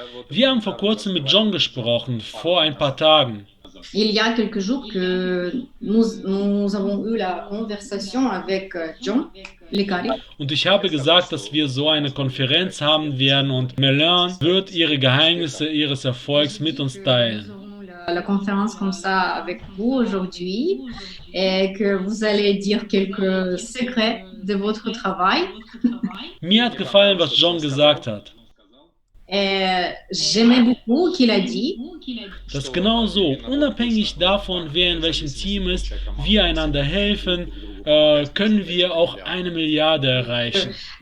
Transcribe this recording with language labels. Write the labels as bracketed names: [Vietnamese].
[German] Wir haben vor kurzem mit John gesprochen, vor ein paar Tagen. [French] Il y a quelques jours que nous avons eu la conversation avec John Lecari. [German] Und ich habe gesagt, dass wir so eine Konferenz haben werden und Melanie wird ihre Geheimnisse ihres Erfolgs mit uns [French] Nous [German] teilen. [French] aurons la conférence comme ça avec vous aujourd'hui et que vous allez dire quelques secrets de votre travail. [German] Mir hat gefallen, was John gesagt hat. [French] Et j'aimais beaucoup qu'il a dit. [German] Das ist genau so, unabhängig davon, wer in welchem Team ist, wir einander helfen, können wir auch 1 Milliarde erreichen.